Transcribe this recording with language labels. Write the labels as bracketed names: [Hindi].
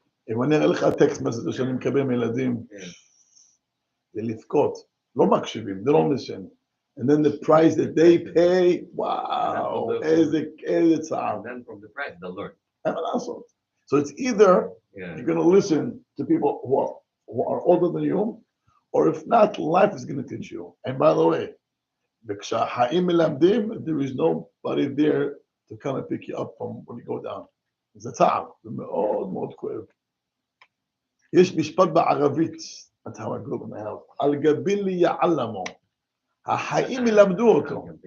[Hebrew] אם אני אראה לך טקסט מסגר שאני מקבל מילדים, זה לבכות, לא מקשיבים, [English] they don't listen. And then the price that they pay, wow, [Hebrew] איזה צער. [English] And then from the price, they'll learn. [Hebrew] אין מה לעשות. [English] So it's either you're going to listen to people who are older than you, or if not, life is going to teach you. And by the way, [Hebrew] כשהחיים מלמדים, [English] there is nobody there to come and pick you up from when you go down. [Hebrew] זה צער, זה מאוד מאוד כואב. יש משפט בערבית, [English] that's how I grew up in the house, [Hebrew] על גבילי יעלמו, החיים ילמדו אותו.